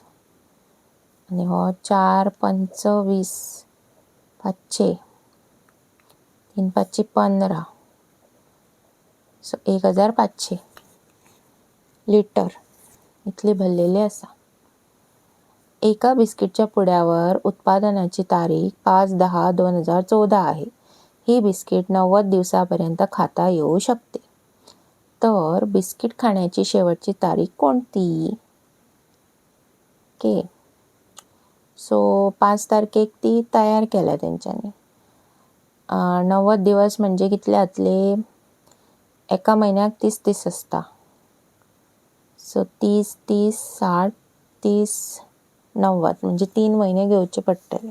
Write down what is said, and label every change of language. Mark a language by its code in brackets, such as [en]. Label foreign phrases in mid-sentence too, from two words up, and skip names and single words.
[kok] आनी हो 4 पंच 20, 500, 3 5 15. सो 1500 लिटर इतली भरलेली आसा. [mr] एका बिस्किटच्या पुड्यावर उत्पादनाची तारीख 5/10/2014 आहे. ही बिस्किट 90 दिवसांपर्यंत खाता येऊ शकते. तर बिस्किट खाण्याची शेवटची तारीख कोणती? [kok] ओके. सो 5 तारखेक ती तयार केल्या तेंच्यांनी. 90 दिवस म्हणजे कितले जातले? एका म्हयन्याक 30 आसता. सो 30, 30, 60, 30, 90 म्हणजे 3 म्हयने घेवचे पडटले.